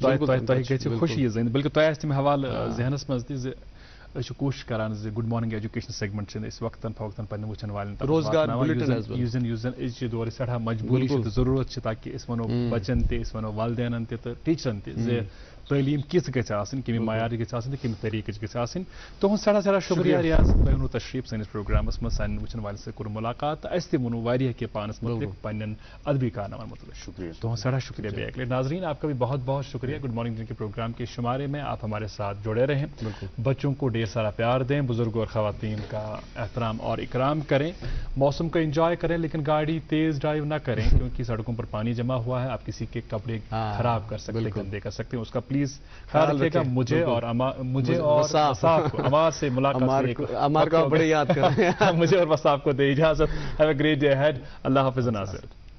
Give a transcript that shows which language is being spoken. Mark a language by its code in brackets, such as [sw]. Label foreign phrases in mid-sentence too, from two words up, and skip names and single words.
[ks] تۄہہِ گژھِ خوشی زٔنۍ بلکہِ تۄہہِ آسہِ تَمہِ حوالہٕ ذہنس منٛز تہِ زِ أسۍ چھِ کوٗشِش کران زِ [en] good morning education segment [ks] چھِنہٕ أسۍ وقتن فوقتن پنٕنٮ۪ن وٕچھن والٮ۪ن یُس زن أزچہِ دورٕ سٮ۪ٹھاہ مجبوٗری چھِ تہٕ ضروٗرت چھِ تاکہِ أسۍ وَنو بچن تہِ أسۍ وَنو والدینن تہِ تہٕ ٹیٖچرن تہِ زِ تعلیٖم کِژھ گژھِ آسٕنۍ کَمہِ معیارٕچ گژھِ آسٕنۍ تہٕ کَمہِ طریٖقٕچ گژھِ آسٕنۍ تُہُنٛد سٮ۪ٹھاہ شُکریہ ریاض تۄہہِ اوٚنوُ تشریٖف سٲنِس پروگرامس منٛز سانٮ۪ن وٕچھن والٮ۪ن سۭتۍ کوٚر مُلاقات تہٕ اَسہِ تہِ ووٚنوُ واریاہ کینٛہہ پانس مُتعلق پنٕنٮ۪ن ادبی کارنامن مُتعلق شکریہ تُہُنٛد سٮ۪ٹھاہ شُکریہ بیٚیہِ اَکہِ لٹہِ ناظریٖن [ur] آپ کا بھی بہت بہت شُکریہ گڈ مارننگ کے پروگرام کے شمارے میں آپ ہمارے ساتھ جڑے رہیں بچوں کو ڈھیر سارا پیار دیں بزرگوں اور خواتین کا احترام اور اکرام کریں موسم کا انجوائے کریں لیکن گاڑی تیز ڈرائیو نہ کریں کیونکہ سڑکوں پر پانی جمع ہوا ہے آپ کسی کے کپڑے خراب کر سکتے ہیں گندے کر سکتے ہیں اس کا پلیز خیال رکھیے گا مجھے اور وصاف کو عمار سے ملاقات مجھے اور وصاف کو دے اجازت [en] have a great day ahead [ur] اللہ حافظ ناظر